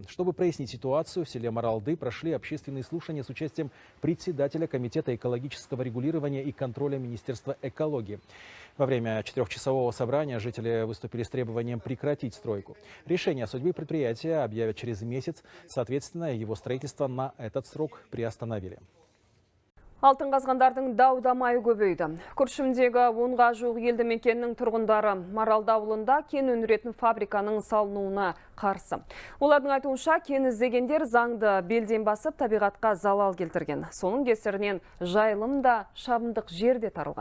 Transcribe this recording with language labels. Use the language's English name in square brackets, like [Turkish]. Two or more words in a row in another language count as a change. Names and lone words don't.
[Russian] Чтобы прояснить ситуацию, в селе Маралды прошли общественные слушания с участием председателя Комитета экологического регулирования и контроля Министерства экологии. Во время 4-часового собрания жители выступили с требованием прекратить стройку. Решение о судьбе предприятия объявят через месяц. Соответственно, его строительство на этот срок приостановили. [Kazakh] Алтын қазғандардың дау-дамайы көбейді. Күршімдегі 10-ға жуық елді мекеннің тұрғындары Маралды ауылында кен өндіретін фабриканың салынуына қарсы. Олардың айтуынша, кен іздегендер заңды белден басып табиғатқа залал келтірген. Соның кесірінен жайылым да шабындық жерде тарылған.